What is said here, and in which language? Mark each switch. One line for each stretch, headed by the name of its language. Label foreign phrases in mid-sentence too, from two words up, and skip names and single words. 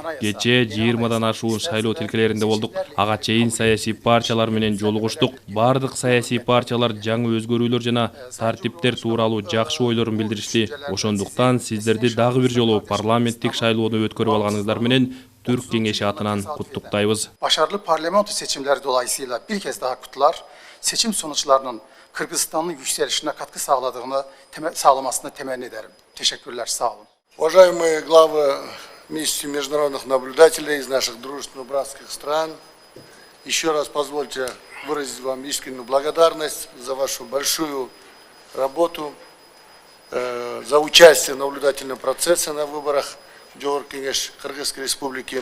Kyrgyz: Кечээ 20дан ашуун шайлоо тилкелеринде болдук. Ага чейин саясий партиялар менен жолугуштук. Бардык саясий партиялар жаңы өзгөрүүлөр жана тартиптер тууралуу жакшы ойлорун билдиришти. Ошондуктан сиздерди дагы бир жолу парламенттик шайлоону өткөрүп алганыңыздар менен Түрк Кеңеши атынан куттуктайбыз.
Turkish: Başarılı parlamento seçimleri dolayısıyla bir kez daha kutlar, seçim sonuçlarının Kırgızistan'ın yükselişine katkı sağlamasını temenni ederim. Teşekkürler, sağ olun.
Russian: Уважаемые главы миссии международных наблюдателей из наших дружественных братских стран, еще раз позвольте выразить вам искреннюю благодарность за вашу большую работу, за участие в наблюдательном процессе на выборах Джоғорғы кеңеш Кыргызской Республики.